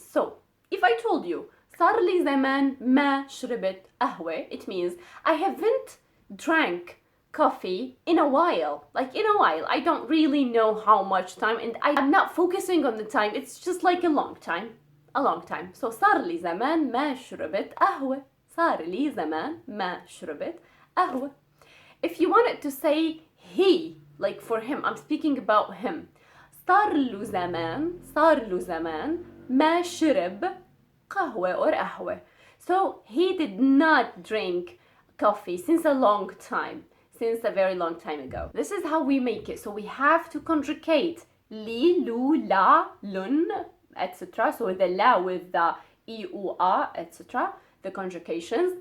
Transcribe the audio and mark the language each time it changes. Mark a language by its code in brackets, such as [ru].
[en] So if I told you [ar] صار لي زمان ما شربت قهوة, [en] it means I haven't drank coffee in a while. Like in a while. I don't really know how much time and I'm not focusing on the time. It's just like a long time. A long time. [ar] So صار لي زمان ما شربت قهوة. صار لي زمان ما شربت قهوة. [en] If you wanted to say he, like for him, I'm speaking about him. [ar] صار له زمان ما شرب قهوة or قهوة. [en] So he did not drink coffee since a long time. Since a very long time ago. This is how we make it. So we have to conjugate li, lu, la, lun, etc. So the la with the I, U, A, etc. The conjugations.